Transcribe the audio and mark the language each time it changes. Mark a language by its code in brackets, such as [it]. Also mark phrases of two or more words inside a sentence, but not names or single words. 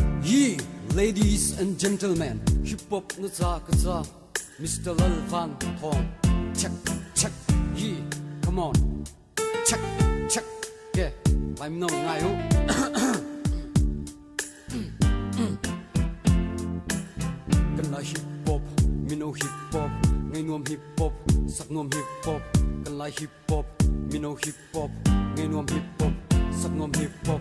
[en] Ye, ladies and gentlemen, hip hop [lus] na cha ka cha, [en] Mr. Lal Van Thong. Check, check, ye, come on. Check, check, yeah, I'm no ngai ho. [lus] Kan la hip hop, mi no hip hop, ngai nuam hip hop, sak nuam hip hop. Kan la hip hop, mi no hip hop, ngai nuam hip hop, sak nuam hip hop.